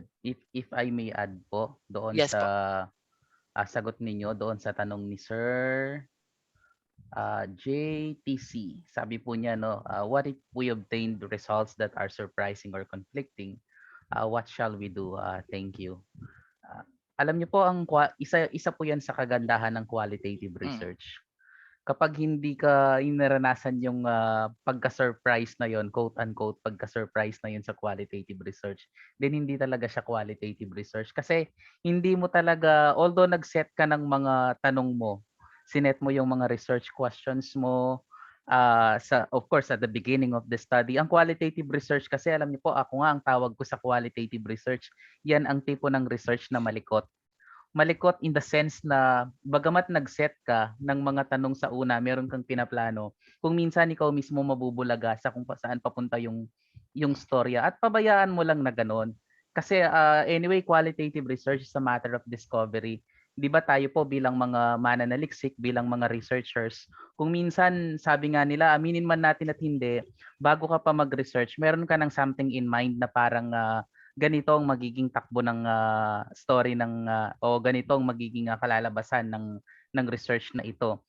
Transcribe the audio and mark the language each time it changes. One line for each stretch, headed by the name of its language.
English: add, if I may add
Filipino: po doon
English: Yes
Filipino: sa po. sagot ninyo doon sa tanong ni Sir JTC. Sabi po niya, no,
English: what if we obtained results that are surprising or conflicting? What shall we do? Thank you.
Filipino: Alam niyo po, isa po yan sa kagandahan ng qualitative research. Kapag hindi ka naranasan yung pagka-surprise na yon, quote-unquote, pagka-surprise na yon sa qualitative research, then hindi talaga siya qualitative research. Kasi hindi mo talaga, although nag-set ka ng mga tanong mo, sinet mo yung mga research questions mo,
English: of course, at the beginning of the study.
Filipino: Ang qualitative research kasi, alam niyo po, ako nga ang tawag ko sa qualitative research, yan ang tipo ng research na malikot. Malikot
English: in the sense
Filipino: na bagamat nag-set ka ng mga tanong sa una, meron kang pinaplano, kung minsan ikaw mismo mabubulaga sa kung saan papunta yung storya at pabayaan mo lang na ganon. Kasi
English: anyway, qualitative research is a matter of discovery.
Filipino: 'Di ba tayo po bilang mga mananaliksik, bilang mga researchers, kung minsan sabi nga nila, aminin man natin at hindi, bago ka pa mag-research, meron ka ng
English: something in mind
Filipino: na parang ganito ang magiging takbo ng story ng o ganito ang magiging kalalabasan ng research na ito.